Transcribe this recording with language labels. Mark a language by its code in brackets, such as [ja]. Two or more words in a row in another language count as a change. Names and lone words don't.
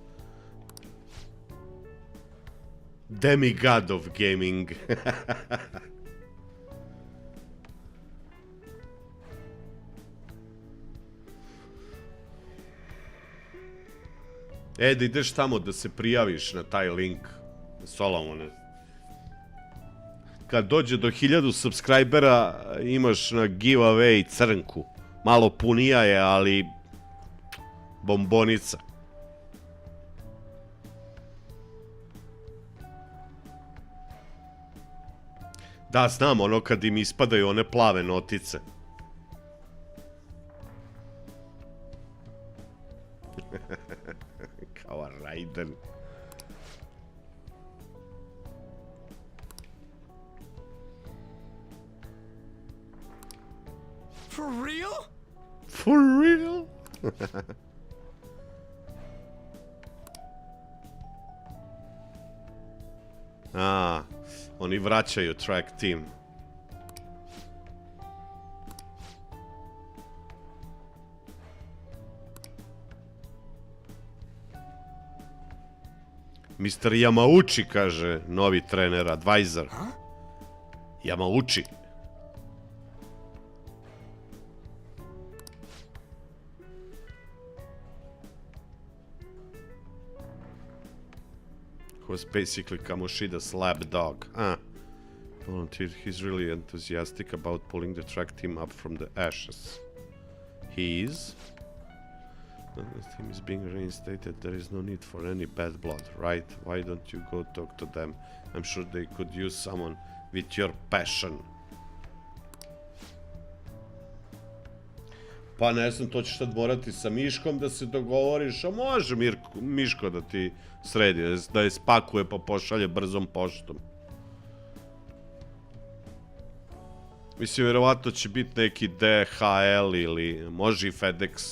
[en] Demigod of gaming. [bs] Da ideš tamo da se prijaviš na taj link, Solomone. kad dođe do 1000 subscribera imaš na giveaway crnku. Malo punija je, ali bombonica. Da, znam, ono kad im ispadaju one plave notice. Kao Raiden. [en] For real? For real? A, [bs] oni vraćaju [en] track team. [bs] Mr. Yamauchi, kaže novi trener, advisor. Yamauchi. [en] Was basically Kamoshida's lab dog. Volunteer. He's really enthusiastic about pulling the track team up from the ashes. He is? The team is being reinstated. There is no need for any bad blood, right? Why don't you go talk to them? I'm sure they could use someone with your passion. [bs] Pa ne znam, to ćeš sad morati sa Miškom da se dogovoriš, a može Miško da ti sredi, da je spakuje pa pošalje brzom poštom. Mislim, vjerovatno će biti neki DHL ili može i FedEx.